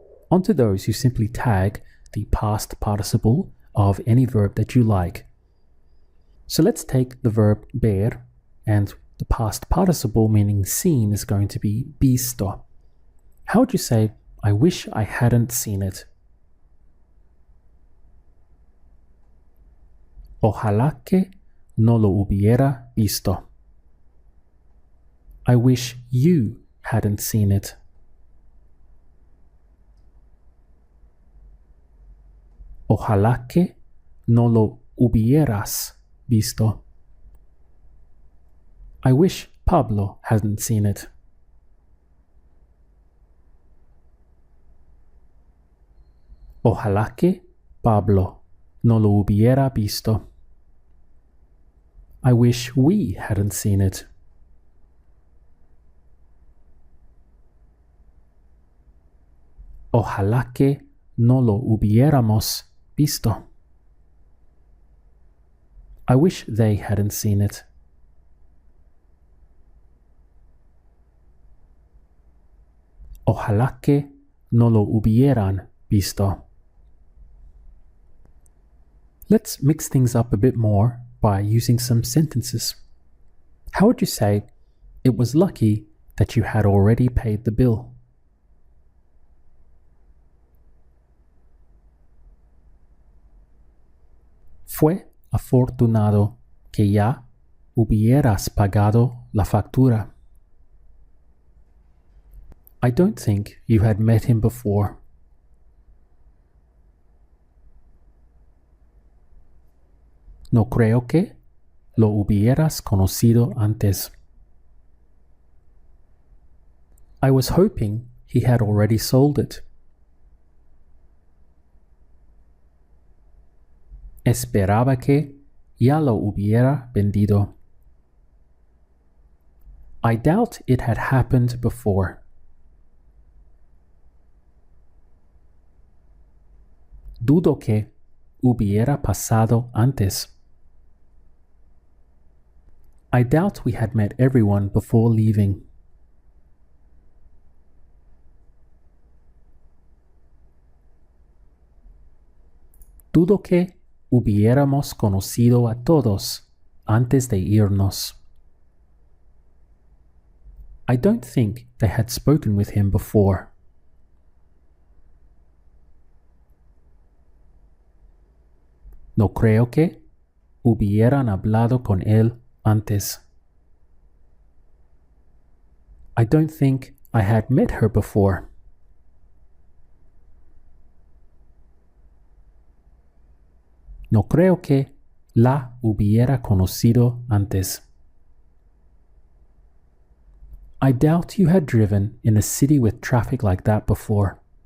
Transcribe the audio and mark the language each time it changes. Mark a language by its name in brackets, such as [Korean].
[English] Onto those you simply tag the past participle of any verb that you like. So let's take the verb ver, and the past participle meaning seen is going to be visto. How would you say, I wish I hadn't seen it? [Spanish] Ojalá que no lo hubiera visto. [English] I wish you hadn't seen it. [Spanish] Ojalá que no lo hubieras visto. [English] I wish Pablo hadn't seen it. [Spanish] Ojalá que Pablo no lo hubiera visto. [English] I wish we hadn't seen it. [Spanish] Ojalá que no lo hubiéramos visto. [English] I wish they hadn't seen it. [Spanish] Ojalá que no lo hubieran visto. [English] Let's mix things up a bit more by using some sentences. How would you say, it was lucky that you had already paid the bill? [Spanish] Fue afortunado que ya hubieras pagado la factura. [English] I don't think you had met him before. [Spanish] No creo que lo hubieras conocido antes. [English] I was hoping he had already sold it. [Spanish] Esperaba que ya lo hubiera vendido. [English] I doubt it had happened before. [Spanish] Dudo que hubiera pasado antes. [English] I doubt we had met everyone before leaving. [Spanish] Dudo que hubiéramos conocido a todos antes de irnos. [English] I don't think they had spoken with him before. [Spanish] No creo que hubieran hablado con él antes. [English] I don't think I had met her before. [Spanish] No creo que la hubiera conocido antes. [English] I doubt you had driven in a city with traffic like that before.